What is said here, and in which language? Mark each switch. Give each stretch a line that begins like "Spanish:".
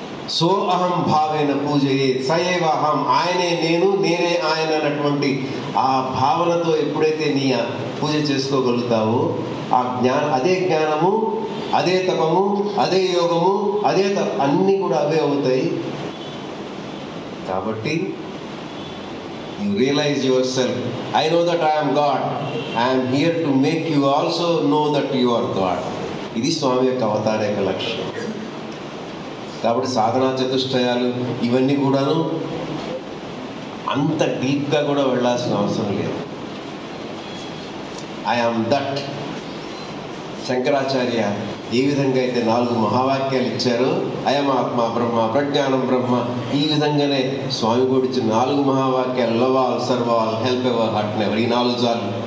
Sanskrit: So అహం భావేన పూజయే సయేవ అహం,
Telugu: ఆయనే నేను, నేనే ఆయన అన్నటువంటి ఆ భావనతో ఎప్పుడైతే నీ పూజ చేసుకోగలుగుతావో, ఆ అదే జ్ఞానము, అదే తపము, అదే యోగము, అదే అన్నీ కూడా అవే అవుతాయి.
English: కాబట్టి you realize yourself, I know that I am God, I am here to make you also know that you are God.
Telugu: ఇది స్వామి యొక్క అవతార యొక్క లక్ష్యం. కాబట్టి సాధనా చతుష్టయాలు ఇవన్నీ కూడాను అంత డీప్గా కూడా వెళ్ళాల్సిన అవసరం లేదు.
English: I am that.
Telugu: శంకరాచార్య ఏ విధంగా అయితే 4 మహావాక్యాలు ఇచ్చారో,
Sanskrit: అయమాత్మ బ్రహ్మ, ప్రజ్ఞానం బ్రహ్మ,
Telugu: ఈ విధంగానే స్వామి కూడా ఇచ్చిన 4 మహావాక్యాలు,
English: love all, serve all, help ever, hurt never,
Telugu: ఈ 4 చాలు.